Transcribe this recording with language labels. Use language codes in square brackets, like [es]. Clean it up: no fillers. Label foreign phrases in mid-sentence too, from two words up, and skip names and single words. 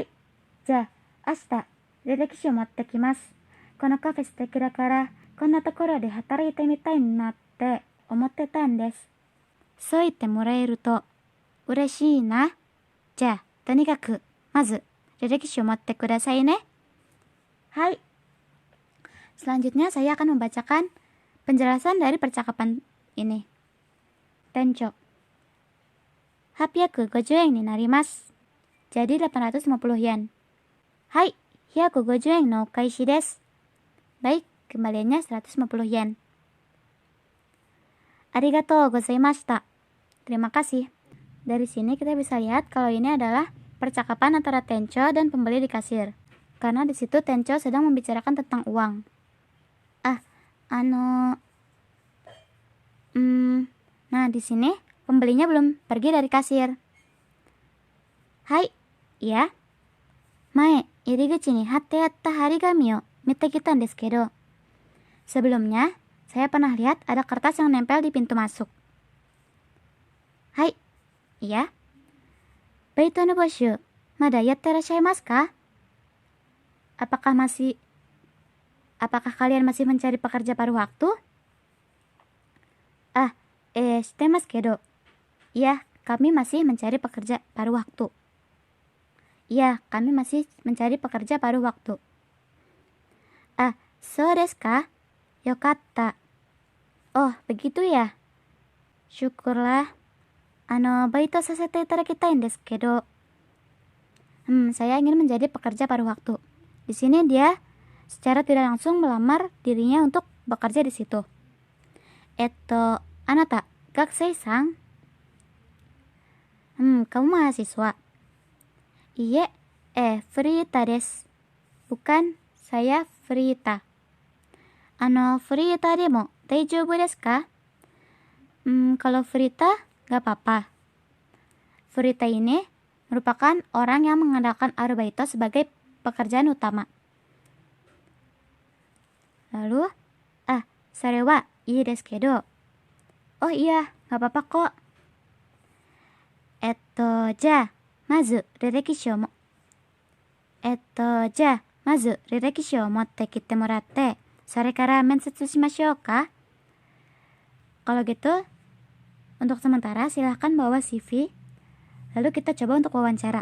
[ja] じゃあ、明日、履歴書を持ってきます。このカフェ素敵だから、こんなところで働いてみたいなって思ってたんです。そう言ってもらえると嬉しいな。じゃあ、とにかく、まず、履歴書を持ってくださいね。 [id] はい。Selanjutnya saya akan membacakan penjelasan dari percakapan ini. [ja] Tencho. 850 円になります。 [id] Jadi 850 yen. [ja] Hai, 150円のお返しです。 [id] Baik, kembaliannya 150 yen. [ja] ありがとうございました. [id] Terima kasih. Dari sini kita bisa lihat kalau ini adalah percakapan antara Tencho dan pembeli di kasir. Karena di situ Tencho sedang membicarakan tentang uang. Nah di sini pembelinya belum pergi dari kasir. Hai, iya. [ja] 前、入り口に貼ってあった貼り紙を見てきたんですけど. [id] Sebelumnya, saya pernah lihat ada kertas yang nempel di pintu masuk. Hai, iya. [ja] バイトの募集、まだやっていらっしゃいますか? [id] Apakah kalian masih mencari pekerja paruh waktu? [ja] してますけど. [id] Iya, kami masih mencari pekerja paruh waktu. Iya, kami masih mencari pekerja paruh waktu. [ja] そうですか？よかった. [id] Oh, begitu ya? Syukurlah. [ja] バイトさせていただきたいですけど. [id] Saya ingin menjadi pekerja paruh waktu. Di sini dia secara tidak langsung melamar dirinya untuk bekerja di situ. [ja] あなた、学生さん? [id] Kamu mahasiswa? [ja] いいえ、フリーターです. [id] Bukan, saya Frita. [ja] フリーターでも大丈夫ですか? [id] Kalau Frita, gak apa-apa. Frita ini merupakan orang yang mengandalkan Arbeito sebagai pekerjaan utama. [ja] Lalu, それはいいですけど. [id] Oh iya, gak apa-apa kok. [ja] じゃ、まず履歴書も. じゃ、まず履歴書を持ってきてもらって、それから面接しましょうか? [id] Kalau gitu, untuk sementara silahkan bawa CV, lalu kita coba untuk wawancara.